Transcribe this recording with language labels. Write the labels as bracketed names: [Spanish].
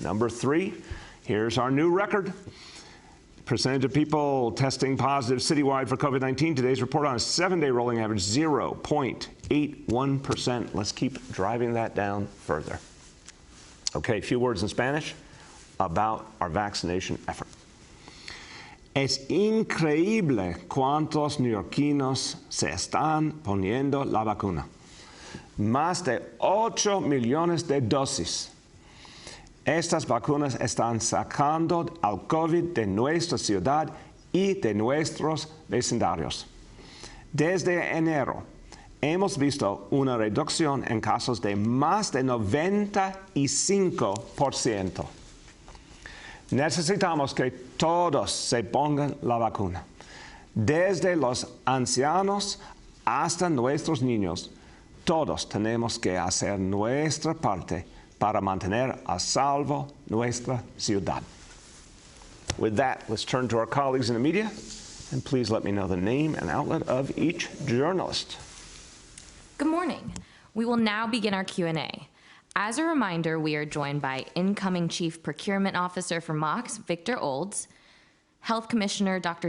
[English] Number three, here's our new record. Percentage of people testing positive citywide for COVID-19. Today's report on a 7-day rolling average, 0.81%. Let's keep driving that down further. Okay, a few words in Spanish about our vaccination effort. [Spanish] Es increíble cuántos neoyorquinos se están poniendo la vacuna. Más de 8 millones de dosis. Estas vacunas están sacando al COVID de nuestra ciudad y de nuestros vecindarios. Desde enero, hemos visto una reducción en casos de más de 95%. Necesitamos que todos se pongan la vacuna, desde los ancianos hasta nuestros niños. Todos tenemos que hacer nuestra parte para mantener a salvo nuestra ciudad. [English] With that, let's turn to our colleagues in the media, and please let me know the name and outlet of each journalist. Good morning. We will now begin our Q&A. As a reminder, we are joined by incoming Chief Procurement Officer for MOX, Victor Olds, Health Commissioner Dr.